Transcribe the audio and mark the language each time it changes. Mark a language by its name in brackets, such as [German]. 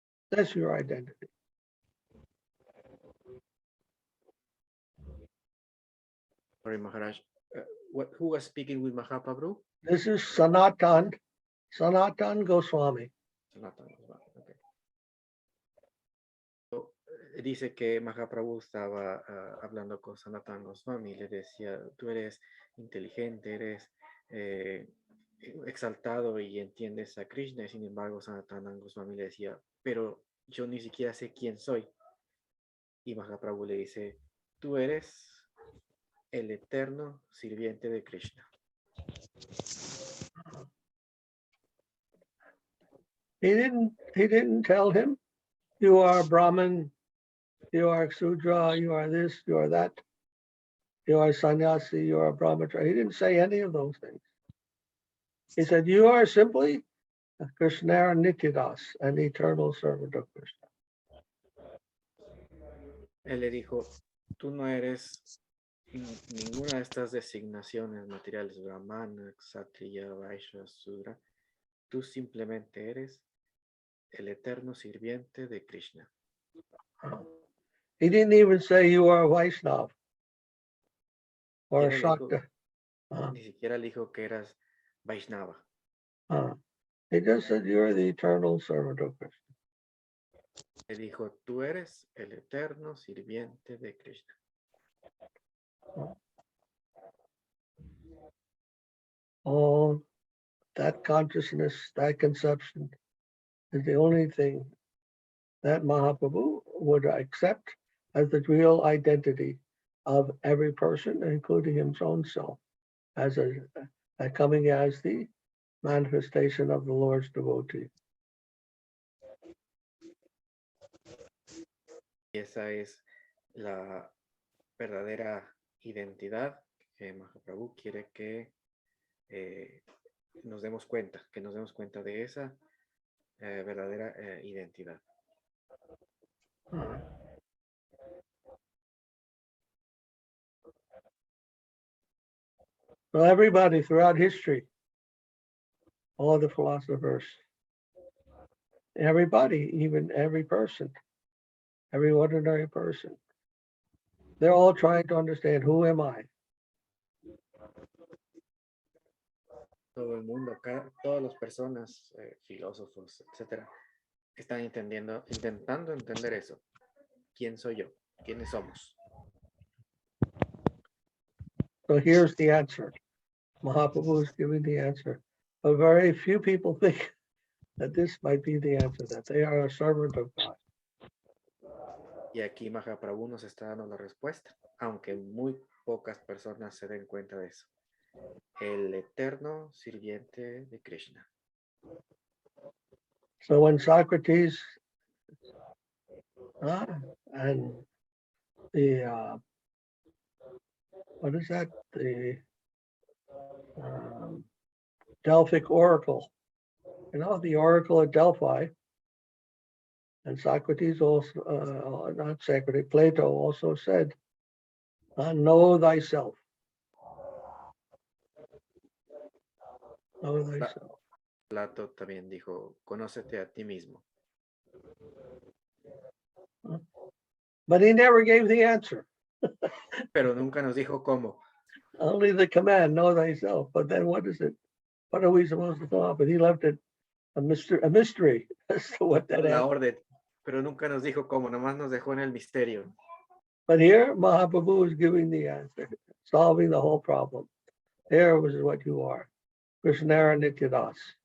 [English] That's your identity. Sorry, Maharaj. Who was speaking with Mahaprabhu? This is Sanatana Goswami. Sanatana Goswami, okay. [Spanish] So, dice que Mahaprabhu estaba hablando con Sanatana Goswami y le decía, tú eres inteligente, eres exaltado y entiendes a Krishna, y sin embargo Sanatana Goswami le decía, pero yo ni siquiera sé quién soy. Y Mahaprabhu le dice, tú eres el eterno sirviente de Krishna. [English] He didn't tell him, you are Brahmin, you are Sudra, you are this, you are that, you are sannyasi, you are brahmachari. He didn't say any of those things. He said, you are simply Krishna Nityadas, an eternal servant of Krishna. [Spanish] Él le dijo, tú no eres ninguna de estas designaciones materiales, Brahmana, Kshatriya, Vaishya, Sudra. Tú simplemente eres el eterno sirviente de Krishna. [English] He didn't even say you are a Vaishnava or a Shakta. [Spanish] Ni siquiera le dijo que eras Vaishnava. [English] He just said you're the eternal servant of Krishna. [Spanish] Le dijo, tú eres el eterno sirviente de Krishna. [English] Oh, that consciousness, that conception is the only thing that Mahaprabhu would accept as the real identity of every person, including his own self, as coming as the manifestation of the Lord's devotee. [Spanish] Y esa es la verdadera identidad que Mahaprabhu quiere que nos demos cuenta, de esa verdadera identidad. [English] So everybody throughout history, all the philosophers, everybody, even every person, every ordinary person, they're all trying to understand, who am I? [Spanish] Todo el mundo, todas las personas, filósofos, etcétera, están intentando entender eso. ¿Quién soy yo? ¿Quiénes somos? [English] So here's the answer. Mahaprabhu is giving the answer. But very few people think that this might be the answer, that they are a servant of God. [Spanish] Y aquí Mahaprabhu nos está dando la respuesta, aunque muy pocas personas se den cuenta de eso. El eterno sirviente de Krishna. [English] So when Socrates and the what is that? The Delphic oracle, the oracle at Delphi, and Socrates also, not Socrates, Plato also said, know thyself. Know thyself. [Spanish] Plato también dijo, conócete a ti mismo. [English] But he never gave the answer. [Spanish] Pero nunca nos dijo cómo. [English] Only the command, know thyself. But then what is it? What are we supposed to come up with? He left it a mystery as to what that is. [Spanish] La orden, pero nunca nos dijo cómo, nomás nos dejó en el misterio. [English] But here, Mahaprabhu is giving the answer, solving the whole problem. Here was what you are, Krishna Nityadas.